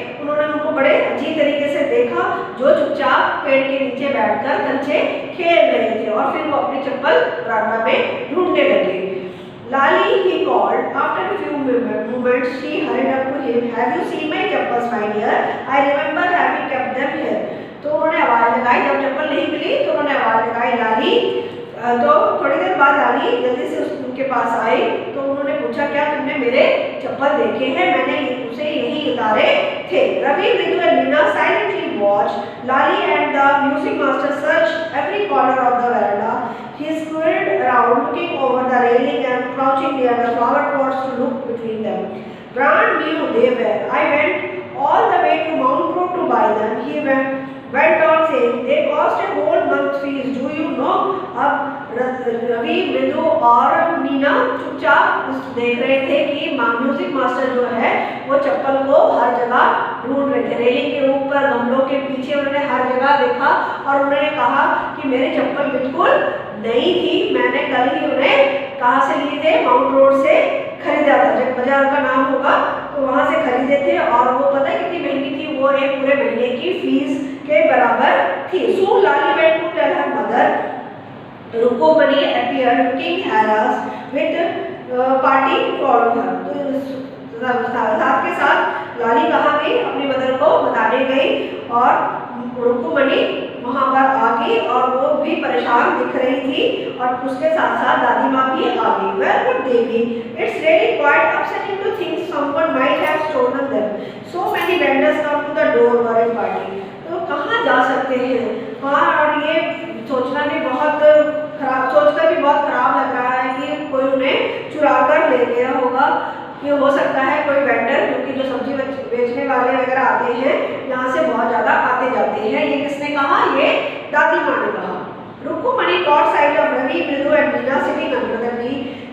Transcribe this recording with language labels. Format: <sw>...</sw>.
<hi>उन्होंने उनको बड़े अजीब तरीके से देखा जो चुपचाप पेड़ के नीचे बैठकर कंचे खेल रहे थे और फिर वो अपनी चप्पल बरामदा में ढूंढने लगे।</hi> <en>Lali, he called. After a few moments, she hurried up to him. Have you seen my chappals, my dear? I remember having kept them here.</en> <hi>लगाई। जब चप्पल नहीं मिली तो उन्होंने आवाज लगाई लाली। तो थोड़ी देर बाद लाली जल्दी से उनके पास आई तो उन्होंने पूछा क्या तुमने मेरे चप्पल देखे हैं? मैंने उसे यही उतारे थे।</hi> <en>Ravi, Mridu and Meena silently watched Lali and the music master searched every corner of the veranda. He scurried around looking over the railing and crouching near the flower pots to look between them. Brand new they were. I went all the way to Mount Road to buy them. He went on saying, they cost a whole month's fees. Do you know?</en> <hi>अब रवि, मृदु और मीना चुपचाप देख रहे थे कि music master जो है वो चप्पल को हर जगह ढूंढ रहे थे। रेलिंग के ऊपर, गमलों के पीछे उन्होंने हर जगह देखा और उन्होंने कहा कि मेरी चप्पल बिल्कुल नई थी, मैंने कल ही उन्हें कहाँ से लिए थे? माउंट रोड से खरीदा था। जब बाजार का नाम होगा तो वहाँ से खरीदे थे और वो पता है कितनी महंगी थी? वो एक पूरे महीने की फीस के बराबर थी।</hi> <en>So Lali went to tell her mother. Rukomani appeared looking harassed with party following her.</en> <hi>तो साथ के साथ लाली कहाँ गई? अपनी मदर को बताने गई और रुकुमनी वहाँ पर आ गई और वो भी परेशान दिख रही थी और उसके साथ साथ दादी माँ भी आ गई।</hi> <en>Where would they be? It's really quite upsetting to think someone might have stolen them. So many vendors come to the door during party.</en> <hi>तो कहाँ जा सकते हैं? हाँ, और ये सोचना भी बहुत खराब, सोचकर भी बहुत खराब लग रहा है कि कोई उन्हें चुरा कर ले गया होगा। ये हो सकता है कोई वेंडर, क्योंकि जो सब्जी बेचने वाले वगैरह आते हैं यहाँ से बहुत ज़्यादा आते जाते हैं। ये किसने कहा? ये दादी माँ ने कहा।</hi> <en>Rukumani caught sight of Ravi, Mridu and Meena sitting under the tree.</en>